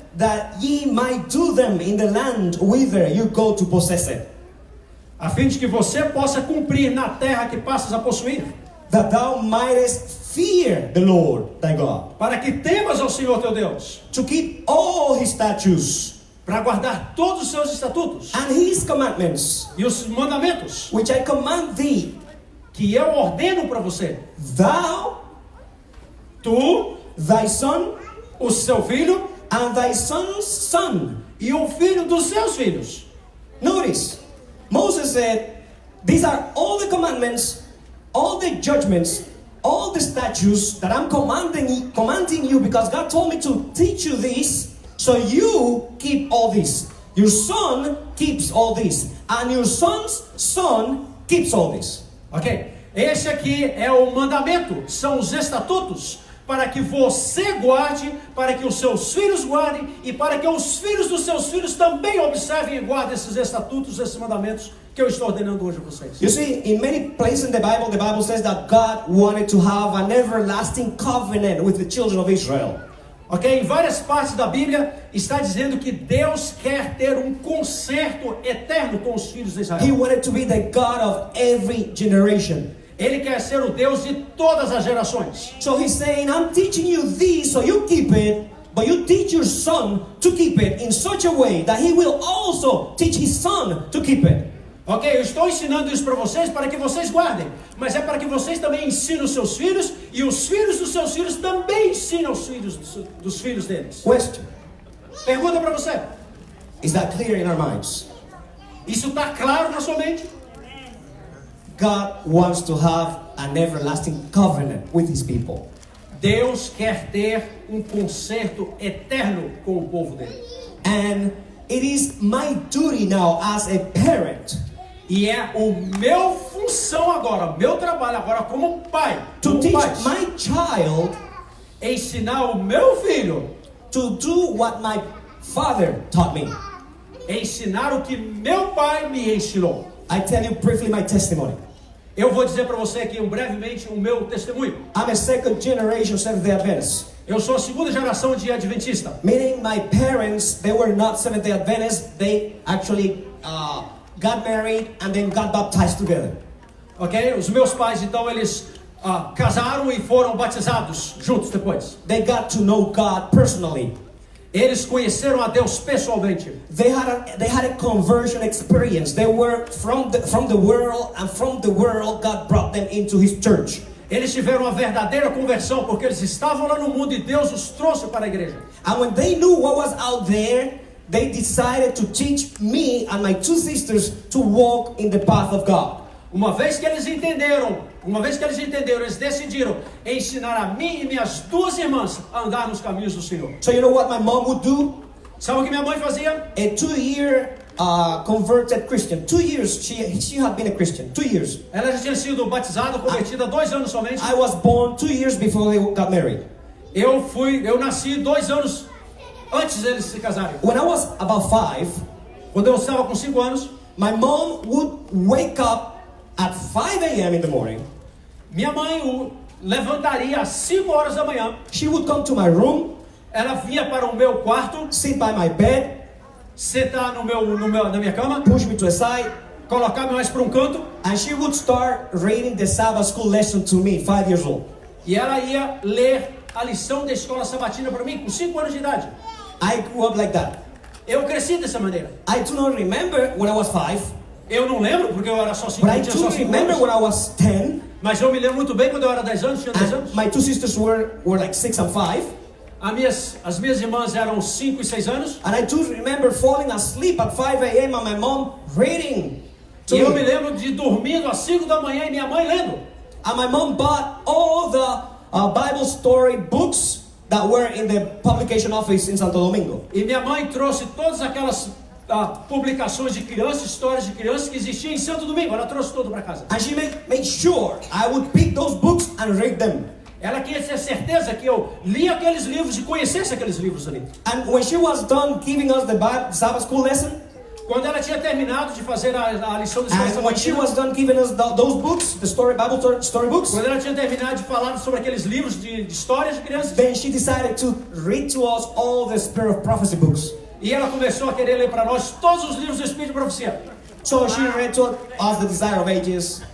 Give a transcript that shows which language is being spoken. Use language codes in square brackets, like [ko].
[en] that ye might do them in the land whither you go to possess it, [pt] a fim de que você possa cumprir na terra que passas a possuir, [en] that thou mightest fear the Lord thy God, [pt] para que temas ao Senhor teu Deus, [en] to keep all his statutes [pt] para guardar todos os seus estatutos [en] and his commandments, [pt] e os mandamentos [en] which I command thee, [pt] que eu ordeno para você, [en] thou, [pt] tu, [en] thy son, [pt] o seu filho [en] and thy son's son. [pt] e o filho dos seus filhos. [en] Notice, Moses said, these are all the commandments, all the judgments, all the statutes that I'm commanding you because God told me to teach you this, so you keep all this. Your son keeps all this, and your son's son keeps all this. Ok? [pt] Esse aqui é o mandamento, são os estatutos, para que você guarde, para que os seus filhos guardem, e para que os filhos dos seus filhos também observem e guardem esses estatutos, esses mandamentos que eu estou ordenando hoje a vocês. [en] You see, in many places in the Bible says that God wanted to have an everlasting covenant with the children of Israel. Ok? [pt] Em várias partes da Bíblia está dizendo que Deus quer ter um concerto eterno com os filhos de [en] He [pt] Israel. [en] wanted to be the God of every generation. [pt] Ele quer ser o Deus de todas as gerações. [en] So he's saying, I'm teaching you this so you keep it, but you teach your son to keep it in such a way that he will also teach his son to keep it. [pt] Ok, eu estou ensinando isso para vocês para que vocês guardem, mas é para que vocês também ensinem os seus filhos, e os filhos dos seus filhos também ensinam os filhos dos filhos deles. [en] Question, [pt] Pergunta para você: [en] is that clear in our minds? [pt] isso está claro na sua mente? [en] God wants to have an everlasting covenant with his people. [pt] Deus quer ter um concerto eterno com o povo dele. [en] And it is my duty now as a parent [pt] E é o meu função agora, meu trabalho agora como pai, [en] to [pt] como [en] teach [pt] pai, [en] my child [pt] ensinar o meu filho [en] to do what my Father taught me. [pt] Ensinar o que meu pai me ensinou. [en] I tell you briefly my testimony. [pt] Eu vou dizer para você aqui brevemente o meu testemunho. [en] I'm a second generation Seventh-day Adventist. [pt] Eu sou a segunda geração de adventista. [en] Meaning my parents, they were not Seventh-day Adventists. They actually got married and then got baptized together. Ok? [pt] Os meus pais, então, eles casaram e foram batizados juntos depois. [en] They got to know God personally. [pt] Eles conheceram a Deus pessoalmente. [en] They had a conversion experience. They were from the world, and from the world God brought them into His church. [pt] Eles tiveram uma verdadeira conversão porque eles estavam lá no mundo e Deus os trouxe para a igreja. [en] And when they knew what was out there, they decided to teach me and my two sisters to walk in the path of God. [pt] Uma vez que eles entenderam, eles decidiram ensinar a mim e minhas duas irmãs a andar nos caminhos do Senhor. [en] So you know what my mom would do? [pt] Sabe o que minha mãe fazia? [en] A 2-year converted Christian. 2 years she had been a Christian. 2 years. [pt] Ela já tinha sido batizada, convertida 2 anos somente. [en] I was born 2 years before they got married. [pt] Eu nasci 2 anos antes deles se casarem. [en] When I was about 5, [pt] quando eu estava com 5 anos, [en] my mom would wake up at 5 a.m. in the morning. [pt] Minha mãe o levantaria às 5 horas da manhã. [en] She would come to my room. [pt] Ela vinha para o meu quarto, [en] sit by my bed, [pt] sentar na minha cama, [en] push me to a side, [pt] colocar mais para um canto, [en] and she would start reading the Sabbath school lesson to me, 5 years old. [pt] E ela ia ler a lição da escola sabatina para mim com 5 anos de idade. [en] I grew up like that. [pt] Eu cresci dessa maneira. [en] I do not remember when I was 5. [pt] Eu não lembro porque eu era só 5 anos. [en] But I do remember when I was 10. [pt] Mas eu me lembro muito bem quando eu era 10 anos, tinha 10 anos. [en] My two sisters were like 6 and 5. [pt] As minhas irmãs eram 5 e 6 anos. [en] And I do remember falling asleep at 5 a.m. and my mom reading to me. [pt] Eu me lembro de dormindo às 5 da manhã e minha mãe lendo. [en] And my mom bought all the Bible story books that were in the publication office in Santo Domingo. [pt] E minha mãe trouxe todas aquelas publicações de crianças, histórias de crianças que existiam em Santo Domingo. Ela trouxe tudo para casa. [en] And she made sure I would pick those books and read them. [pt] Ela queria ter certeza que eu lia aqueles livros e conhecesse aqueles livros ali. [en] And when she was done giving us the Sabbath school lesson, [pt] quando ela tinha terminado de fazer a lição da escola sabatina, [en] when she was done giving us those books, the Bible story books, [pt] quando ela tinha terminado de falar sobre aqueles livros de histórias de crianças, [en] then she decided to read to us all the Spirit of Prophecy books. [pt] E ela começou a querer ler para nós todos os livros do Espírito de Profecia. [en] So she read to us the Desire of Ages.